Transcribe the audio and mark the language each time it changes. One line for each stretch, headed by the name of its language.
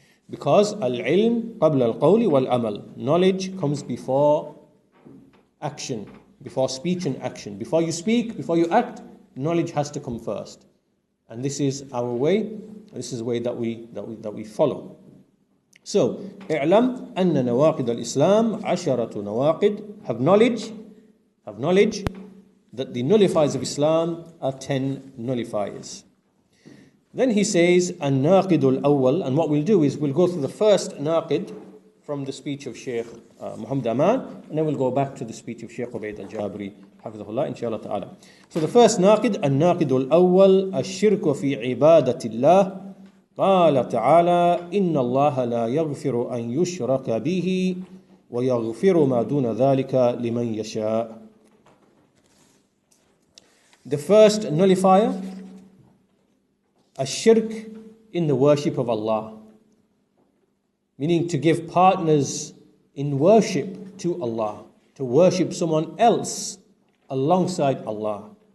English: Because
Arabic: al-ilm qabla al-qawli wal-amal.
English: Knowledge comes before action. before speech and action. Before you speak, before you act, knowledge has to come first. And this is our way. This is the way that we follow.
Arabic: So, اعلم أن نواقض الإسلام عشرة نواقض.
English: Have knowledge that the nullifiers of Islam are 10 nullifiers. Then he says,
Arabic: الناقض الأول,
English: and what we'll do is we'll go through the first naqid from the speech of Shaykh Muhammad Aman, and then we'll go back to the speech of Shaykh Ubayd al-Jabiri,
Arabic: حفظه الله,
English: inshallah ta'ala. So the first naqid,
Arabic: الناقض الأول الشرك في عبادة الله. قال تعالى إن الله لا يغفر أن يشرك به ويغفر ما دون ذلك لمن يشاء.
English: The first nullifier, shirk in the worship of Allah, meaning to give partners in worship to Allah, to worship someone else alongside Allah.